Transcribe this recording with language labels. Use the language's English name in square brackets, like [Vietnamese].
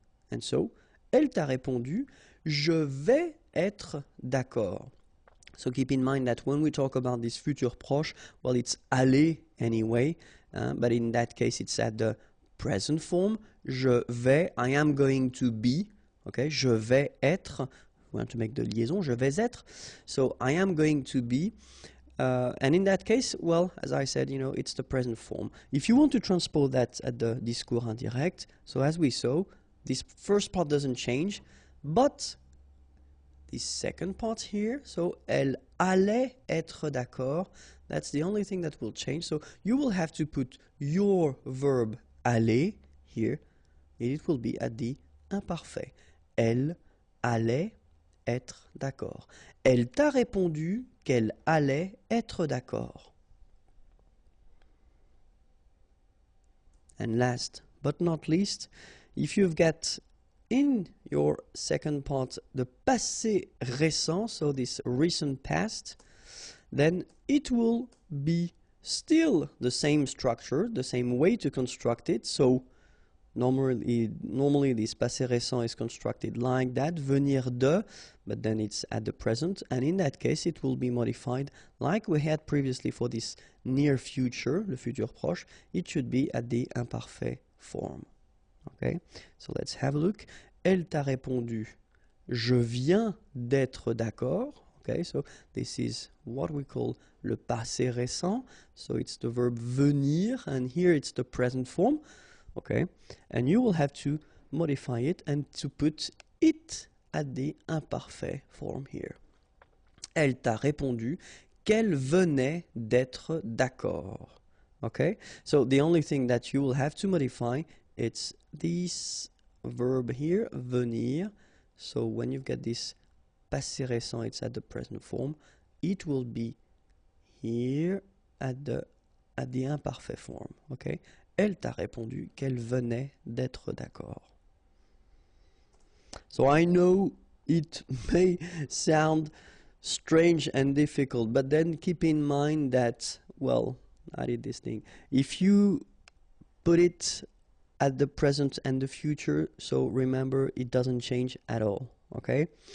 [English] And so, [French] elle t'a répondu, je vais être d'accord. [English] So keep in mind that when we talk about this futur proche, well, it's aller anyway, but in that case, it's at the present form. [French] Je vais, [English] I am going to be, okay, [French] je vais être, [English] we want to make the liaison, [French] je vais être, [English] so I am going to be, and in that case, well, as I said, you know, it's the present form. If you want to transpose that at the discours indirect, so as we saw, this first part doesn't change, but this second part here, so [French] elle allait être d'accord, [English] that's the only thing that will change. So you will have to put your verb aller here, and it will be at the imparfait. [French] Elle allait être d'accord. Elle t'a répondu qu'elle allait être d'accord. [English] And last but not least, if you've got in your second part the passé récent, so this recent past, then it will be still the same structure, the same way to construct it. So normally this passé récent is constructed like that, venir de, but then it's at the present, and in that case it will be modified like we had previously for this near future, le futur proche. It should be at the imparfait form. Okay, so let's have a look. [French] Elle t'a répondu, je viens d'être d'accord. [English] Okay, so this is what we call le passé récent. So it's the verb venir, and here it's the present form. Okay, and you will have to modify it and to put it at the imparfait form here. [French] Elle t'a répondu qu'elle venait d'être d'accord. [English] Okay, so the only thing that you will have to modify, it's this verb here, venir. So when you've got this passé récent, it's at the present form. It will be here at the imparfait form. [French] Okay, elle t'a répondu qu'elle venait d'être d'accord. [English] So I know it may sound strange and difficult, but then keep in mind that, well, I did this thing. If you put it at the present and the future, so remember it doesn't change at all, okay?